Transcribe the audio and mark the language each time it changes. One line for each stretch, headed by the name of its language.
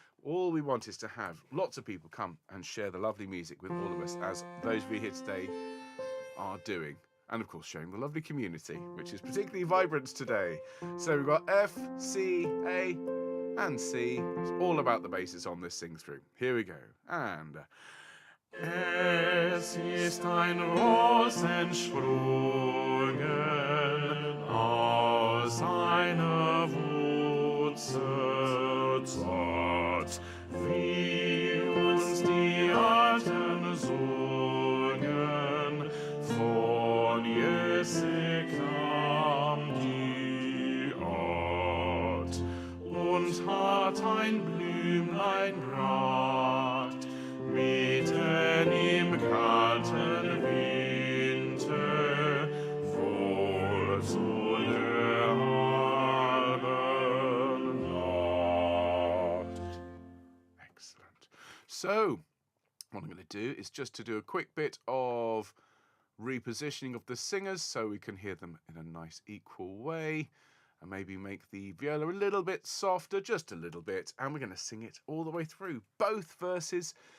English: All we want is to have lots of people come and share the lovely music with all of us, as those of you here today are doing. And of course, showing the lovely community, which is particularly vibrant today. So we've got F, C, A, and C. It's all about the basses on this sing through. Here we go.
German: And es ist ein Ross entsprungen aus einer Wurzel zart, wie uns die Alten sungen, von Jesse kam die Art und hat ein Blümlein bracht, mitten im kalten Winter, wohl zu der halben Nacht.
English: Excellent. So, what I'm going to do is just to do a quick bit of repositioning of the singers so we can hear them in a nice equal way, and maybe make the viola a little bit softer, just a little bit, and we're going to sing it all the way through, both verses.